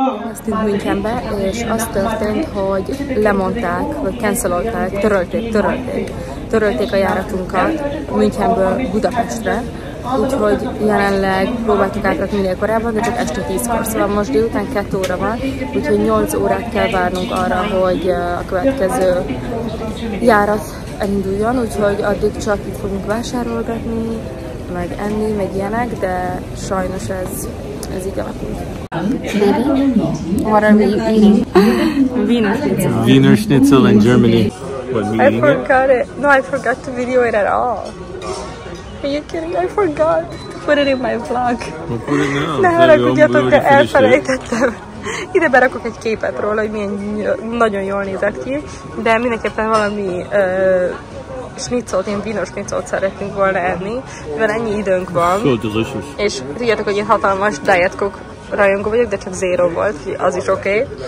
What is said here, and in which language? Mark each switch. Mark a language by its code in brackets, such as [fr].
[hu] Aztán Münchenbe, és az történt, hogy lemondták, vagy cancelolták, törölték a járatunkat Münchenből Budapestre, úgyhogy jelenleg próbáltuk átrakni minél korábban, de csak este 10-kor, szóval most délután 2 óra van, úgyhogy 8 órát kell várnunk arra, hogy a következő járat elinduljon, úgyhogy addig csak itt fogunk vásárolgatni, meg enni, meg ilyenek, de sajnos ez így alakult. [en] What are we eating? Wiener Schnitzel. Wiener Schnitzel in Germany. What we I forgot it. No, I forgot to video it at all. Are you kidding? I forgot to put it in my vlog. We'll put it now. [hu] Ne haragudjatok, de elfelejtettem. Ide berakok egy képet róla, hogy milyen nagyon jól nézett ki, de mindenképpen valami schnitzelt, én Wiener Schnitzelt szeretnénk volna enni, mivel ennyi időnk van. [en] So delicious. [hu] És tudjátok, hogy én hatalmas Diet Coke rajongó vagyok, de csak 0 volt, az is oké.